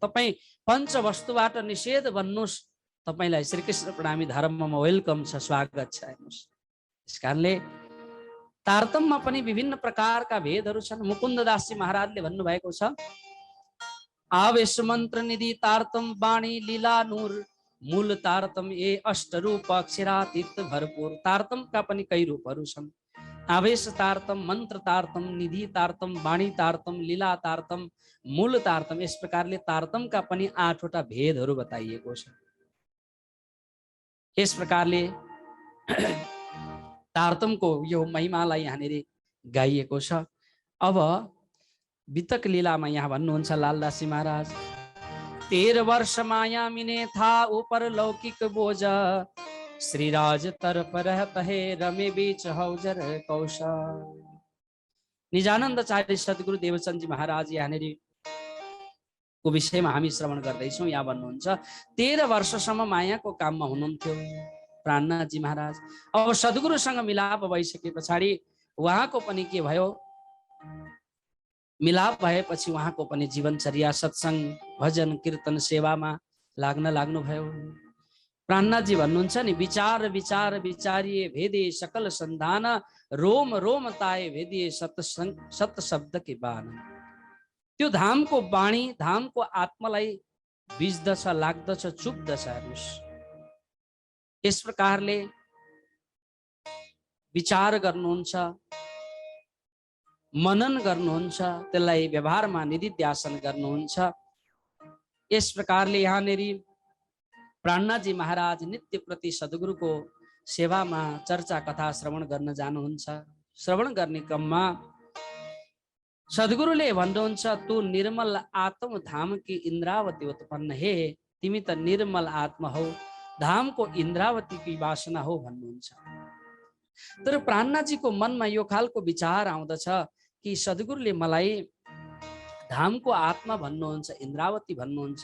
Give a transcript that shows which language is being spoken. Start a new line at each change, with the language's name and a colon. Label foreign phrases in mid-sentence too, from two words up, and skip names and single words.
Nepali: तपाईँ पञ्चवस्तुबाट निषेध भन्नुहोस्, तपाईँलाई श्रीकृष्ण प्रणामी धर्ममा वेलकम छ, स्वागत छ। हेर्नुहोस्, त्यस कारणले तारतममा पनि विभिन्न प्रकारका भेदहरू छन्। मुकुन्ददासजी महाराजले भन्नुभएको छ,
Hindi: आवेश मन्त्र निधि तारतम वाणी लीला नूर, मूल तारतम ए अष्ट रूप अक्षरातीत भरपूर।
Nepali: तारतमका पनि कई रूपहरू छन्। आवेश तारतम, मन्त्र तारतम, निधि तारतम, वाणी तारतम, लीला तारतम, मूल तारतम। यस प्रकारले तारतमका पनि 8वटा भेदहरू बताइएको छ। यस प्रकारले तारतमको यो महिमालाई यहाँनिर गाइएको छ। अब वितक लीलामा यहाँ भन्नुहुन्छ लालदासी महाराज,
Hindi: 13 वर्ष माया मिने था ऊपर लौकिक बोझ, श्रीराज तरफ रहत है रमे बीच हौजर कौशा।
Nepali: निजानन्दचार्य सद्गुरु देवचन्दजी महाराज यहाँनिर को विषयमा हामी श्रवण गर्दैछौँ। यहाँ भन्नुहुन्छ 13 वर्षसम्म मायाको काममा हुनुहुन्थ्यो प्राणनाथजी महाराज। अब सद्गुरुसँग मिलाप भइसके पछाडि उहाँको पनि के भयो, मिलाप भएपछि उहाँको पनि जीवनचर्या, सत्संग भजन कीर्तन सेवामा लाग्नु भयो। प्राणनाथजी भन्नुहुन्छ नि,
Hindi: विचार विचार विचारिए भेदे सकल सन्धान, रोम रोम ताए भेदिए सत शब्द के बाण।
Nepali: त्यो धामको वाणी, धामको आत्मालाई बिज्दछ, लाग्दछ, चुप्दछ। हेर्नुहोस्, यस प्रकारले विचार गर्नुहुन्छ, मनन गर्नुहुन्छ, त्यसलाई व्यवहारमा निधिध्यासन गर्नुहुन्छ। यस प्रकारले यहाँनेरि प्राणनाथजी महाराज नित्य प्रति सद्गुरुको सेवामा चर्चा कथा श्रवण गर्न जानुहुन्छ। श्रवण गर्ने क्रममा सद्गुरुले भन्नुहुन्छ,
Hindi: तू निर्मल आत्म धाम की इन्द्रावती उत्पन्न,
Nepali: हे तिमी त निर्मल आत्मा हौ, धामको इन्द्रावती की वासना हो भन्नुहुन्छ। तर प्राणनाथजीको मनमा यो खालको विचार आउँदछ कि सद्गुरुले मलाई धामको आत्मा भन्नुहुन्छ, इन्द्रावती भन्नुहुन्छ।